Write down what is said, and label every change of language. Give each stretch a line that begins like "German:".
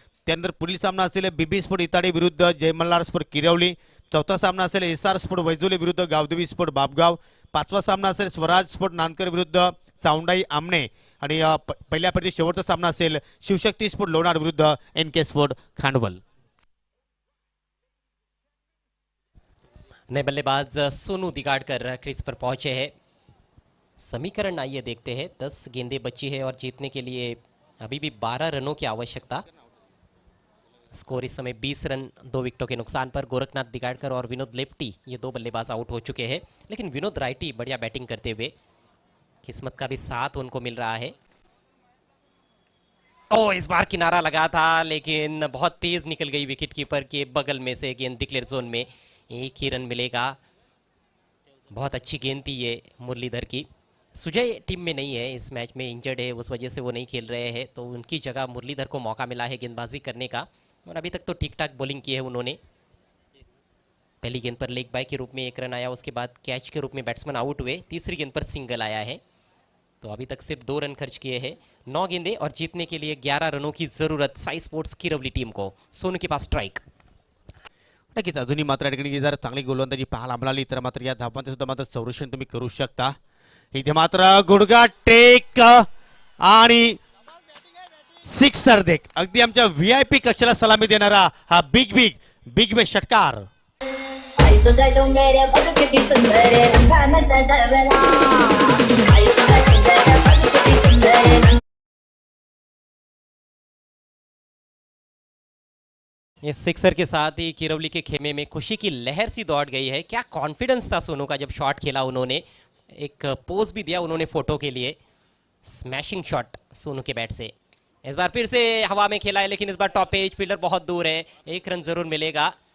Marathi: त्यानंतर पुढील सामना असेल बीबी स्पोर्ट इताडे विरुद्ध जय मल्हार स्पोर्ट किरवली. चौथा सामना असेल SR स्पोर्ट वैजोली विरुद्ध गावदेवी स्पोर्ट बापगाव. 5वा सामना असेल स्वराज स्पोर्ट नानकर विरुद्ध चावंडाई आमणे. आणि पहिल्या फेरीतील शेवटचा सामना असेल शिवशक्ती स्पोर्ट लोणार विरुद्ध NK स्पोर्ट खांडवल.
Hindi: नए बल्लेबाज सोनू दिगाड़कर क्रीज पर पहुंचे हैं. समीकरण आइए देखते हैं. 10 गेंदें बची है और जीतने के लिए अभी भी 12 रनों की आवश्यकता. स्कोर इस समय 20 रन 2 विकेटों के नुकसान पर. गोरखनाथ दिगाड़कर और विनोद लेफ्टी ये 2 बल्लेबाज आउट हो चुके हैं, लेकिन विनोद राइटी बढ़िया बैटिंग करते हुए, किस्मत का भी साथ उनको मिल रहा है. इस बार किनारा लगा था लेकिन बहुत तेज निकल गई विकेट कीपर के बगल में से गेंद डिक्लेयर जोन में. 1 ही रन मिलेगा. बहुत अच्छी गेंद थी ये मुरलीधर की. सुजय टीम में नहीं है, इस मैच में इंजर्ड है, उस वजह से वो नहीं खेल रहे हैं, तो उनकी जगह मुरलीधर को मौका मिला है गेंदबाजी करने का और अभी तक तो ठीक ठाक बॉलिंग की है उन्होंने. पहली गेंद पर लेग बाय के रूप में 1 रन आया, उसके बाद कैच के रूप में बैट्समैन आउट हुए. तीसरी गेंद पर सिंगल आया है, तो अभी तक सिर्फ 2 रन खर्च किए हैं, 9 गेंदे और जीतने के लिए 11 रनों की जरूरत साई स्पोर्ट्स किरवली टीम को। सोनू के पास स्ट्राइक।
Marathi: नक्कीच अजूनही मात्र या ठिकाणी जर चांगली गोलंदाजी पाहायला मिळाली तर मात्र या धावांचं सुद्धा मात्र संरक्षण तुम्ही करू शकता। इथे मात्र गुडगा टेक आणि सिक्सर देख अगदी आमच्या VIP कक्षाला सलामी देणारा हा बिग षटकार। आई तुझ्या डोंगऱ्या बघ किती सुंदर रंगानं सजवला आई तुझ्या डोंगऱ्या बघ किती सुंदर।
Hindi: ये सिक्सर के साथ ही किरवली के खेमे में खुशी की लहर सी दौड़ गई है। क्या कॉन्फिडेंस था सोनू का जब शॉट खेला, उन्होंने एक पोज भी दिया उन्होंने फोटो के लिए। स्मैशिंग शॉट सोनू के बैट से। इस बार फिर से हवा में खेला है, लेकिन इस बार टॉप पेज फील्डर बहुत दूर है, 1 रन जरूर मिलेगा।